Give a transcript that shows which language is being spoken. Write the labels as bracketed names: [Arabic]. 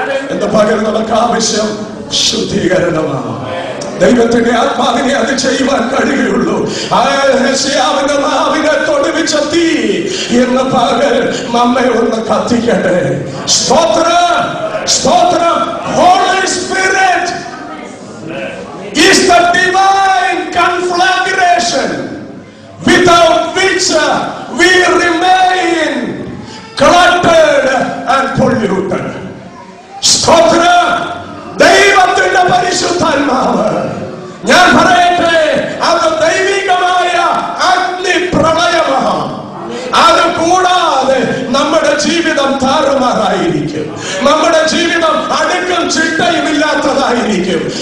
[Malayalam] എന്ന പകൽ നമുക്ക് ആവശ്യം ശുദ്ധീകരണമാണ്. ദൈവത്തിന്റെ ആത്മാവിനെ അത് ചെയ്യുവാൻ കഴിയുള്ളൂ. യെശയ്യാവിന്റെ നാവിനെ തൊടുവിച്ച തീ എന്ന പകൽ നമ്മെ ഒന്ന് കത്തിക്കട്ടെ. സ്തോത്രം, സ്തോത്രം. [English] Holy Spirit is the divine conflagration without which we remain cluttered and polluted. [Malayalam] സ്തോത്രം. ദൈവത്തിന്റെ പരിശുദ്ധാത്മാവ്, ഞാൻ പറയട്ടെ, അത് ദൈവികമായ അഗ്നി പ്രളയമാണ്. അത് കൂടാതെ നമ്മുടെ ജീവിതം താറുമാറായിരിക്കും. നമ്മുടെ ജീവിതം അടുക്കും ചിട്ടയുമില്ലാത്തതായിരിക്കും.